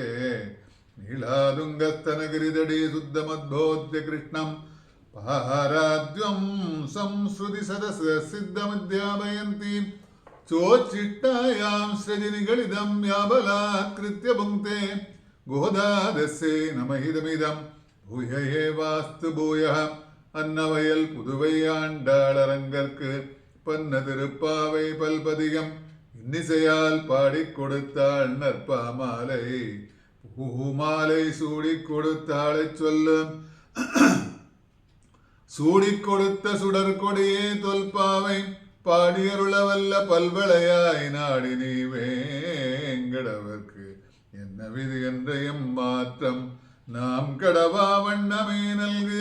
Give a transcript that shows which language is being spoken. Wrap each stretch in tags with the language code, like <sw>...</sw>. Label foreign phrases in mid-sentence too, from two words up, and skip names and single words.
<sa>नीलादुङ्गस्तनगिरिदडी शुद्धमद्बोध्य कृष्णं पाराद्यं संश्रुतिसदसिद्धमध्यापयन्ती चोच्चिष्टायां सृजनिगलिदं याबलात्कृत्य भुङ्क्ते। गोदादस्यै नमहिदमिदं भूय एवास्तु भूयः।</sa> <ta>அன்னவயல் புதுவை ஆண்டாளரங்கற்கு பன்ன திருப்பாவை பல்பதிகம் இன்னிசையால் பாடிக் கொடுத்தாள் நற்பாமாலை பூமாலை சூடிக் கொடுத்தாளை சொல்லும் சூடிக் கொடுத்த சுடற்கொடியே தொல்பாவை பாடியருளவல்ல பல்வளையாய் நாடி நீ வேங்கடவர்க்கு என்ன விதி என்ற எம்மாற்றம் நாம் கடவா வண்ணமே நல்கு।</ta>